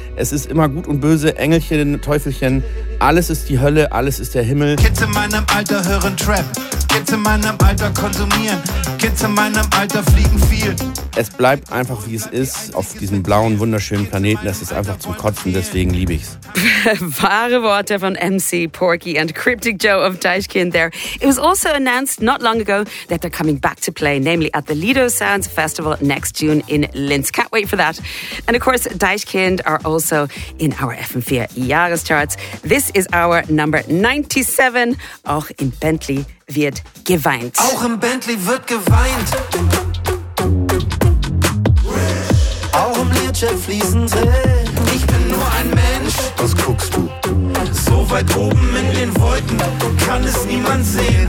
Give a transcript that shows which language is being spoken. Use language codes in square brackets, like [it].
[de] Es ist immer gut und böse, Engelchen, Teufelchen. Alles ist die Hölle, alles ist der Himmel. Kids in meinem Alter hören Trap. Kids in meinem Alter konsumieren, Kids in meinem Alter fliegen viel. Es bleibt einfach, wie es ist, auf diesem blauen, wunderschönen Planeten. Es ist einfach zum Kotzen, deswegen liebe ich's. Wahre Worte von [en] MC Porky and Cryptic Joe of Deichkind there. It was also announced not long ago that they're coming back to play, namely at the Lido Sounds Festival next June in Linz. Can't wait for that. And of course, Deichkind are also in our FM4 Jahrescharts. This is our number 97. [de] Auch im Bentley wird geweint. Auch im Bentley wird geweint. Auch im Learjet fließen Tränen. Ich bin nur ein Mensch. Was guckst du? So weit oben in den Wolken kann es niemand sehen.